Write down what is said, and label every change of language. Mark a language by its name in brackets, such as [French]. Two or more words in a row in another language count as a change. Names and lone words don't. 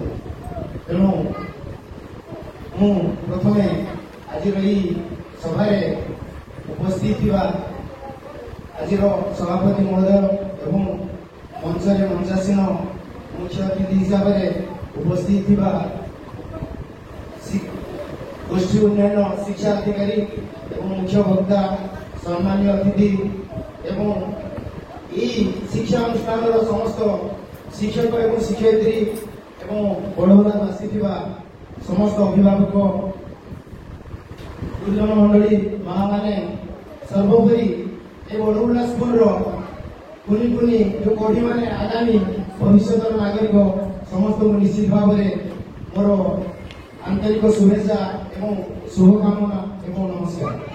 [Odia] ତେଣୁ ମୁଁ ପ୍ରଥମେ ଆଜିର ଏହି ସଭାରେ ଉପସ୍ଥିତ ଥିବା ଆଜିର ସଭାପତି ମହୋଦୟ ଏବଂ ମଞ୍ଚରେ ମଞ୍ଚାସୀନ ମୁଖ୍ୟ ଅତିଥି ହିସାବରେ ଉପସ୍ଥିତ ଥିବା ଗୋଷ୍ଠୀ ଉନ୍ନୟନ ଶିକ୍ଷା ଅଧିକାରୀ ଏବଂ ମୁଖ୍ୟ ବକ୍ତା ସମ୍ମାନୀୟ ଅତିଥି ଏବଂ ଏଇ ଶିକ୍ଷା ଅନୁଷ୍ଠାନର ସମସ୍ତ ଶିକ୍ଷକ ଏବଂ ଶିକ୍ଷୟିତ୍ରୀ ଏବଂ ବଡ଼ବଡ଼ାକୁ ଆସିଥିବା ସମସ୍ତ ଅଭିଭାବକ ଗୁରୁଜନ ମଣ୍ଡଳୀ ମା ମାନେ ସର୍ବୋପରି ଏ ବଡ଼ବୁଲା ସ୍କୁଲର କୁନି କୁନି ଯୋଉ କଢ଼ିମାନେ ଆଗାମୀ ଭବିଷ୍ୟତର ନାଗରିକ ସମସ୍ତଙ୍କୁ ନିଶ୍ଚିତ ଭାବରେ ମୋର ଆନ୍ତରିକ ଶୁଭେଚ୍ଛା ଏବଂ ଶୁଭକାମନା ଏବଂ ନମସ୍କାର।